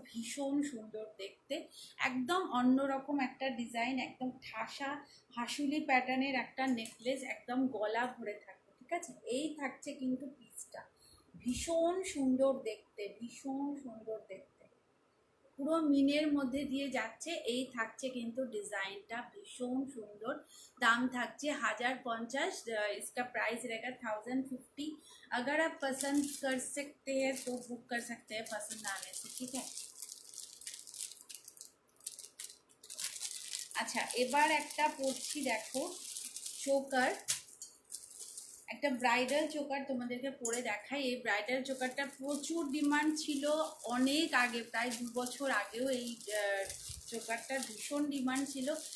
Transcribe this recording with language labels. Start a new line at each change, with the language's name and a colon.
Bangla: ভীষণ সুন্দর দেখতে, একদম অন্যরকম একটা ডিজাইন, একদম ঠাসা হাসুলি প্যাটার্নের একটা নেকলেস, একদম গলা ভরে থাকবে, ঠিক আছে। এই থাকছে কিন্তু পিসটা, ভীষণ সুন্দর দেখতে, ভীষণ সুন্দর দেখতে, পুরো মিনের মধ্যে দিয়ে যাচ্ছে। এই থাকছে কিন্তু ডিজাইনটা, ভীষণ সুন্দর। দাম থাকছে
Hindi: 1050, इसका प्राइस रहेगा 1050। अगर आप पसंद कर सकते हैं तो बुक कर सकते हैं पसंद आने से, ठीक है।
Bangla: আচ্ছা, এবার একটা পড়ছি দেখো, চোকার, একটা ব্রাইডাল চোকার তোমাদেরকে পরে দেখাই। এই ব্রাইডাল চোকারটা প্রচুর ডিমান্ড ছিল অনেক আগে, প্রায় 2 বছর আগেও এই চোকারটা ভীষণ ডিমান্ড ছিল।